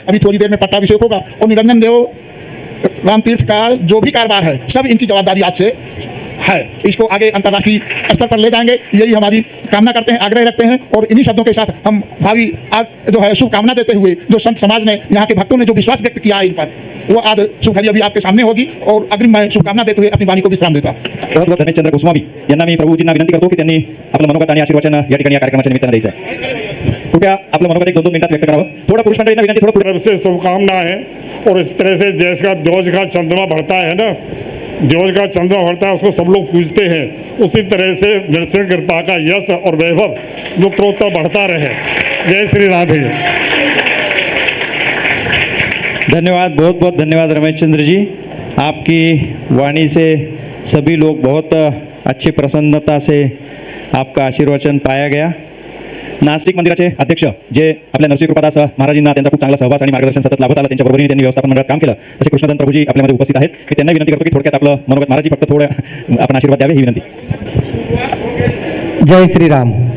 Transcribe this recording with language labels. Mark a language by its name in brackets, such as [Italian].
[Hindi] अभी थोड़ी देर में पट्टाभिषेक होगा और निरंजन देव राम तीर्थ का जो भी कारोबार है सब इनकी जवाबदारी आज से है। इसको आगे अंतर्राष्ट्रीय स्तर पर ले जाएंगे, यही हमारी कामना करते हैं, आग्रह रखते हैं। और इन्हीं शब्दों के साथ हम भावी आज जो है शुभकामना देते हुए जो संत समाज ने, यहाँ के भक्तों ने जो विश्वास व्यक्त किया है इन पर, वो आज शुभ घड़ी अभी आपके सामने होगी। और अग्रिम मैं शुभकामना देते हुए अपनी वाणी को विश्राम देता हूँ। बहुत बहुत [Marathi] धनेश चंद्र गोस्वामी यांना मी प्रभूजींना विनंती करतो की त्यांनी आपलं मनोगत आणि आशीर्वचन या ठिकाणी या कार्यक्रमाच्या निमित्तानं द्यायचं आहे। कृपया आपलं मनोगत 1-2 मिनिटात व्यक्त करावं। थोडं पुरुष मंडळींना विनंती, थोडं [Hindi] तरफ से शुभकामना है। और इस तरह से देश का ध्वज का चंद्रमा बढ़ता है ना, ध्वज का चंद्रमा बढ़ता है, उसको सब लोग पूजते हैं। उसी तरह से नरसिंह कृपा का यश और वैभव उत्तरोत्तर बढ़ता रहे। जय श्री राधे। धन्यवाद, बहुत बहुत धन्यवाद रमेश चंद्र जी। आपकी वाणी से सभी लोग बहुत अच्छी प्रसन्नता से आपका आशीर्वचन पाया गया। [Marathi] नाशिक मंदिराचे अध्यक्ष जे आपल्या नरसिंह कृपादास महाराजांना त्यांचा खूप चांगला सहवास आणि मार्गदर्शन सतत लाभत आलं, त्यांच्या बरोबरीने त्यांनी व्यवस्थापन मंडळात काम केलं, असे कृष्णदन प्रभूजी आपल्यामध्ये उपस्थित आहेत। मी त्यांना विनंती करतो की थोडक्यात आपलं मनोगत महाराजी फक्त थोडं आपण आशीर्वाद द्यावे ही विनंती। जय श्रीराम।